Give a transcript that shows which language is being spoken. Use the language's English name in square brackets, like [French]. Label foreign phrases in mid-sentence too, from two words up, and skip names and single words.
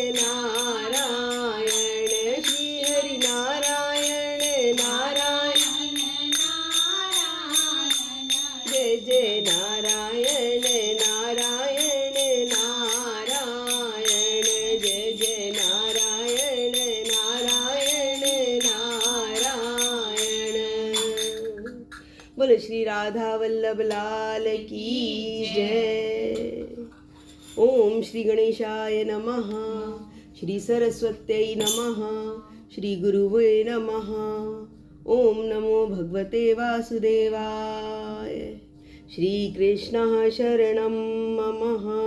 [Hindi] नारायण श्री हरि नारायण नारायण नारायण जय जय नारायण नारायण नारायण जय जय नारायण नारायण नारायण। बोलो श्री राधा वल्लभ लाल की जय। [Sanskrit] ओम श्री गणेशाय नमः, श्री सरस्वत्यै नमः, श्री गुरुवे नमः। ओम नमो भगवते वासुदेवाय। श्री कृष्णः शरणं मम।